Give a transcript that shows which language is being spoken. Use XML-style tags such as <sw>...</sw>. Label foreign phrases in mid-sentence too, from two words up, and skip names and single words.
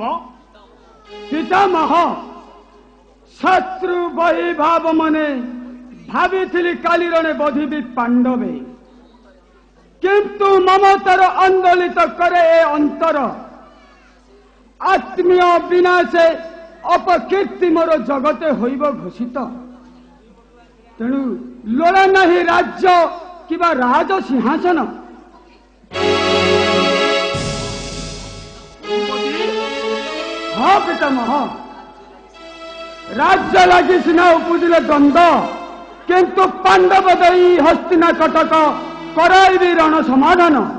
<or>ପିତାମହ ଶତ୍ରୁ ବହି ଭାବ ମନେ ଭାବୀ କାଲିରଣେ ବଧିବି ପାଣ୍ଡବେ କିନ୍ତୁ ମମତାର ଆନ୍ଦୋଳିତ କରେ ଏ ଅନ୍ତର ଆତ୍ମୀୟ ବିନାଶେ ଅପକୀର୍ତ୍ତି ମୋର ଜଗତେ ହୋଇବ ଘୋଷିତ ତେଣୁ ଲୋଡ଼ା ନହିଁ ରାଜ୍ୟ କିବା ରାଜ ସିଂହାସନ ହଁ ପିତାମହ ରାଜ୍ୟ ଲାଗି ସିନା ଉପୁଜିଲେ ଦ୍ୱନ୍ଦ୍ୱ କିନ୍ତୁ ପାଣ୍ଡବ ଦଇ ହସ୍ତିନା କଟକ କରାଇବି ରଣ ସମାଧାନ</or>